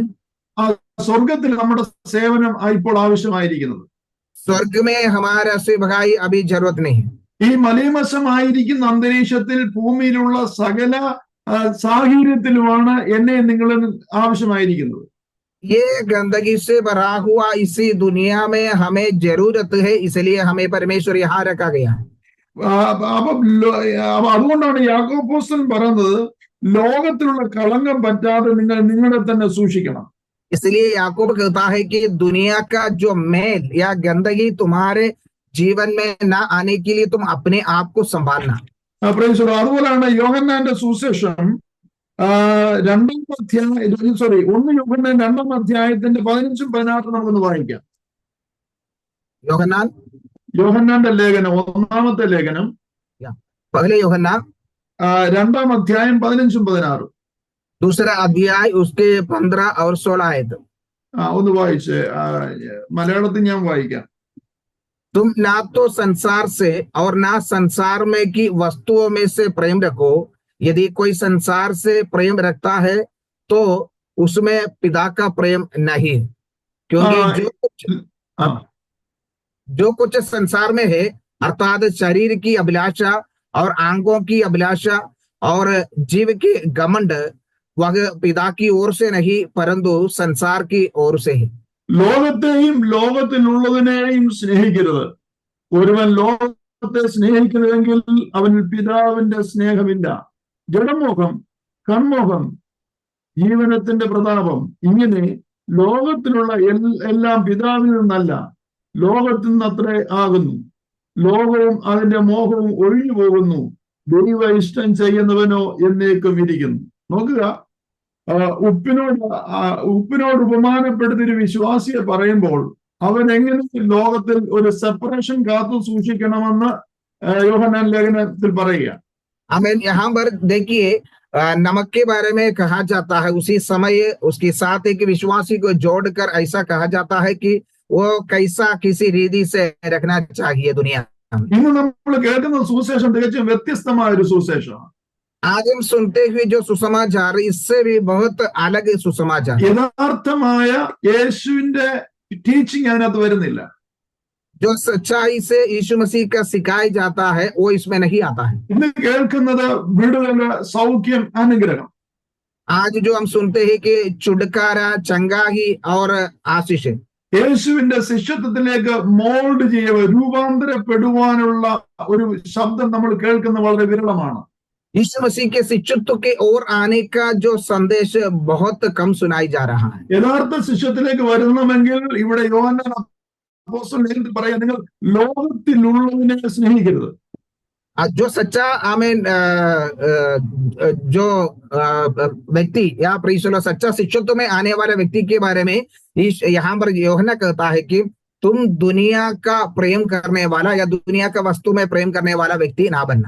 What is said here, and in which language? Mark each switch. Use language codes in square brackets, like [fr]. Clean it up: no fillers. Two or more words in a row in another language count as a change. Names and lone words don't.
[ml] ആ സ്വർഗത്തിൽ നമ്മുടെ സേവനം ഇപ്പോൾ ആവശ്യമായിരിക്കുന്നത്. [hi] स्वर्ग में हमारा सेवकाई अभी जरूरत नहीं है। [ml] ഈ മലീമസമായിരിക്കുന്ന അന്തരീക്ഷത്തിൽ ഭൂമിയിലുള്ള സകല സാഹചര്യത്തിലുമാണ് എന്നെ നിങ്ങൾ ആവശ്യമായിരിക്കുന്നത്. [hi] ये गंदगी से भरा हुआ इसी दुनिया में हमें जरूरत है, इसलिए हमें परमेश्वर यहाँ रखा गया है। [ml] അപ്പൊ അതുകൊണ്ടാണ് യാക്കോബ് അപ്പോസ്തലൻ പറയുന്നത്, ലോകത്തിലുള്ള കളങ്കം പറ്റാതെ നിങ്ങൾ നിങ്ങളെ തന്നെ സൂക്ഷിക്കണം. [hi] इसलिए याकूब कहता है कि दुनिया का जो मैल या गंदगी तुम्हारे जीवन में ना आने के लिए तुम अपने आप को संभालना। [ml] അതുപോലെയാണ് യോഹന്നാന്റെ സുവിശേഷം 1 യോഹന്നാൻ 2 അധ്യായത്തിന്റെ 15-16 നമുക്കൊന്ന് വായിക്കാം. യോഹന്നാന്റെ ലേഖനം 1-ാമത്തെ ലേഖനം पहले യോഹന്നാൻ 2 അധ്യായം 15-16. [hi] दूसरा अध्याय उसके 15 और 16 आयत [ml] ഒന്ന് വായിച്ച് മലയാളത്തിൽ ഞാൻ വായിക്കാം. [hi] तुम ना तो संसार से और ना संसार में की वस्तुओं में से प्रेम रखो, यदि कोई संसार से प्रेम रखता है तो उसमें पिता का प्रेम नहीं, क्योंकि जो कुछ संसार में है अर्थात शरीर की अभिलाषा और आंखों की अभिलाषा और जीव की घमंड, वह पिता की ओर से नहीं परंतु संसार की ओर से है। [ml] ലോകത്തെയും ലോകത്തിലുള്ളതിനെയും സ്നേഹിക്കരുത്. ഒരുവൻ ലോകത്തെ സ്നേഹിക്കുന്നുവെങ്കിൽ അവനിൽ പിതാവിന്റെ സ്നേഹമില്ല. ജഡമോഹം, കൺമോഹം, ജീവനത്തിന്റെ പ്രതാപം, ഇങ്ങനെ ലോകത്തിലുള്ള എല്ലാം പിതാവിൽ നിന്നല്ല, ലോകത്തിൽ നിന്നത്രേ ആകുന്നു. ലോകവും അതിന്റെ മോഹവും ഒഴിഞ്ഞു പോകുന്നു, ദൈവ ഇഷ്ടം ചെയ്യുന്നവനോ എന്നേക്കും ഇരിക്കുന്നു. നോക്കുക, ഉപ്പിനോട് ഉപമാനപ്പെടുത്തിയൊരു വിശ്വാസിയെ പറയുമ്പോൾ അവൻ എങ്ങനെ ലോകത്തിൽ ഒരു സെപ്പറേഷൻ കാത്തു സൂക്ഷിക്കണമെന്ന് യോഹന്നാൻ ലേഖനത്തിൽ പറയുക. [hi] आमीन। यहाँ पर देखिए नमक के बारे में कहा जाता है, उसी समय उसके साथ एक विश्वासी को जोड़कर ऐसा कहा जाता है कि वो कैसा किसी रीति से रखना चाहिए दुनिया। [ml] ഇന്ന് നമ്മൾ കേൾക്കുന്ന സുവിശേഷം തികച്ചും വ്യത്യസ്തമായ ഒരു സുവിശേഷമാണ്. [hi] आज हम सुनते हुए जो सुसमाचार, इससे भी बहुत अलग सुसमाचार। [ml] യഥാർത്ഥമായ യേശുവിന്റെ ടീച്ചിങ് അതിനകത്ത് വരുന്നില്ല. [hi] जो सच्चाई से यीशु मसीह का सिखाया जाता है वो इसमें नहीं आता है। [ml] ഇന്ന് കേൾക്കുന്നത് വിടുതൽ, സൗഖ്യം, അനുഗ്രഹം. [hi] आज जो हम सुनते हैं कि छुटकारा, चंगाही और आशीष। [ml] യേശുവിന്റെ ശിഷ്യത്വത്തിലേക്ക് മോൾഡ് രൂപാന്തരപ്പെടുവാനുള്ള ഒരു ശബ്ദം നമ്മൾ കേൾക്കുന്നത് വളരെ വിരളമാണ്. [hi] यीशु मसीह के शिष्यत्व के ओर आने का जो संदेश बहुत कम सुनाई जा रहा है। [ml] യഥാർത്ഥ ശിഷ്യത്തിലേക്ക് വരണമെങ്കിൽ ഇവിടെ യോഹന്നാൻ അപ്പോസ്തലൻ പറയാം, നിങ്ങൾ ലോകത്തിലുള്ളതിനെ സ്നേഹിക്കരുത്. [hi] जो सच्चा आमीन जो व्यक्ति या प्रीशलो सच्चा शिष्यत्व में आने वाले व्यक्ति के बारे में यहाँ पर योहन्ना कहता है कि तुम दुनिया का प्रेम करने वाला या दुनिया का वस्तु में प्रेम करने वाला व्यक्ति ना बनना।